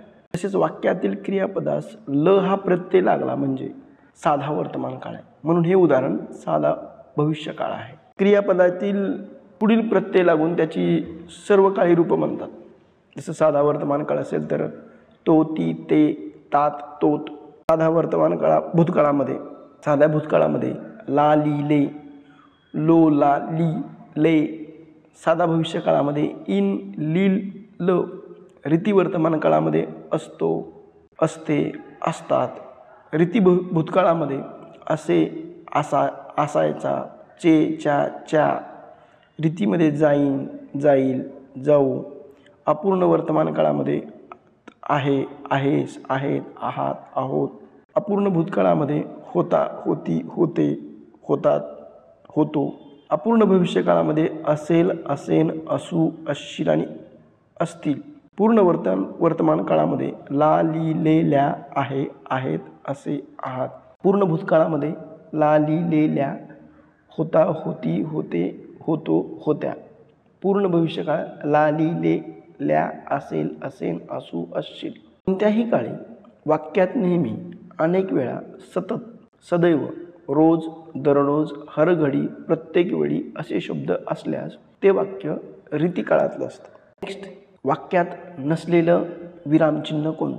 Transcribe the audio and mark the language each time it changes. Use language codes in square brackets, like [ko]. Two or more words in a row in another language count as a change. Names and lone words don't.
[mr] तसेच वाक्यातील क्रियापदास ल हा प्रत्यय लागला म्हणजे साधा वर्तमान काळ आहे, म्हणून हे उदाहरण साधा भविष्यकाळ आहे. क्रियापदातील पुढील प्रत्यय लागून त्याची सर्व काळी रूपं म्हणतात. जसं साधा वर्तमान काळ असेल तर तो, ती, ते, तात, तोत. साधा वर्तमान भूतकाळामध्ये, साध्या भूतकाळामध्ये ला, ली, ले, लो, ला, ली, ले. साधा भविष्यकाळामध्ये इन, लील, ल. रीती वर्तमान काळामध्ये असतो, असते, असतात. रीती भूतकाळामध्ये असे, असा, असायचा, चे, च्या, च्या. रीतीमध्ये जाईन, जाईल, जाऊ. अपूर्ण वर्तमान काळामध्ये आहे, आहेस, आहेत, आहात, आहोत. अपूर्ण भूतकाळामध्ये होता, होती, होते, होतात, होतो. अपूर्ण भविष्यकाळामध्ये असेल, असेन, असू, असशील आणि असतील. पूर्ण वर्तमान काळामध्ये ला, ली, ले, ल्या, आहे, आहेत, असे, आहात. पूर्ण भूतकाळामध्ये ला, ली, ले, ल्या, होता, होती, होते, होतो, होत्या. पूर्ण भविष्यकाळ ला, ली, ले, ल्या, असेल, असेन, असू, असशील. कोणत्याही काळी वाक्यात नेहमी, अनेक वेळा, सतत, सदैव, रोज, दररोज, हर घडी, प्रत्येक वेळी असे शब्द असल्यास ते वाक्य रीतिकाळातलं असतं. नेक्स्ट, वाक्यात नसलेलं विरामचिन्ह कोणतं?